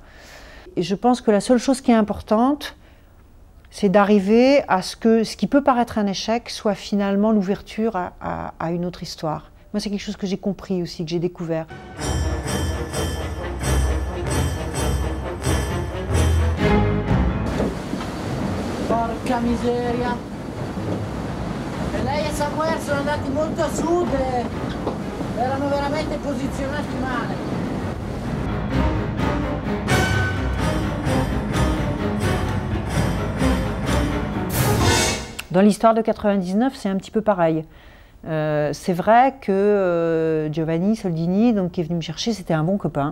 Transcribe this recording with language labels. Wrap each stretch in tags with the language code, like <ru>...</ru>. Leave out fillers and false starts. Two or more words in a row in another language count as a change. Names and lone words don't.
<fr>Et je pense que la seule chose qui est importante, c'est d'arriver à ce que ce qui peut paraître un échec soit finalement l'ouverture à une autre histoire. Moi, c'est quelque chose que j'ai compris aussi, que j'ai découvert.</fr> <it>Porca miseria! Lei e Samuel sono andati molto a sud e erano veramente posizionati male.</it> <fr>Dans l'histoire de 99, c'est un petit peu pareil. C'est vrai que Giovanni Soldini, donc, qui est venu me chercher, c'était un bon copain.</fr>